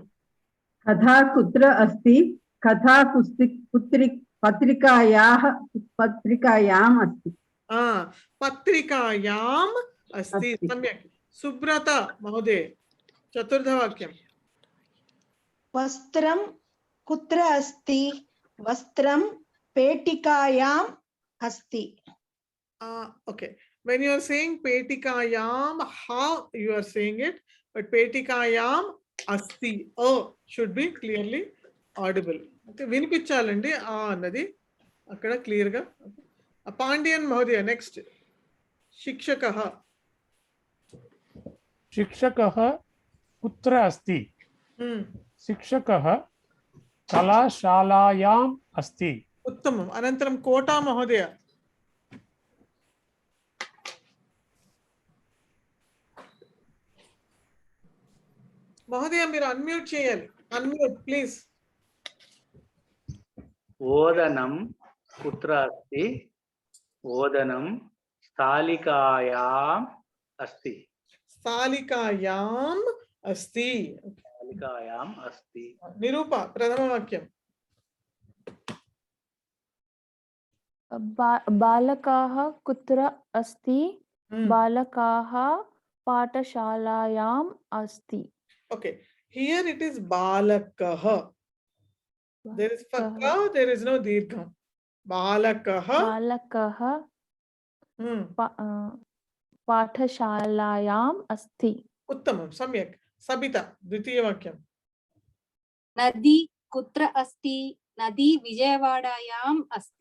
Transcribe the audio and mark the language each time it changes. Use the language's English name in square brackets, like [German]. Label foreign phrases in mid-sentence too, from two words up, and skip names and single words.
[Sanskrit] कथा कुत्र अस्ति? कथा पत्रिकायाम् अस्ति. पत्रिकायाम् अस्ति. सम्यक्. सुब्रता महोदय चतुर्थवाक्यं. वस्त्रं कुत्र अस्ति? वस्त्रं पेटिकायाम् अस्ति. [English] Okay, when you are saying petikayam, how you are saying it? But [Sanskrit] पेटिकायम् अस्ति, [English] oh, should be clearly audible. [Telugu] Okay, వినిపించాలండి ఆ అన్నది అక్కడ క్లియర్ గా. [Sanskrit] పాండ్యన్ మహోదయ నెక్స్ట్. शिक्षकः. शिक्षकः कुत्र अस्ति? शिक्षकः कलाशालायाम् अस्ति. उत्तमम्. अनन्तरं कोटा महोदय. महोदय [Telugu] మీరు అన్మ్యూట్ చేయాలి. [English] unmute please. [Sanskrit] ओदनं कुत्र अस्ति? ओदनं स्थालिकायाम् अस्ति. स्थालिकायाम् अस्ति. स्थालिकायाम् अस्ति. निरूपा प्रथमवाक्यं. बालकाः कुत्र अस्ति? बालकाः पाठशालायाम् अस्ति. [English] Okay, here it is balakah. There is fakka, there is no dirgham. [Sanskrit] Balakah. बालकः पाठशालायाम् अस्ति. उत्तमं, सम्यक्. सबिता द्वितीयवाक्यं. नदी कुत्र अस्ति? नदी विजयवाडायाम् अस्ति.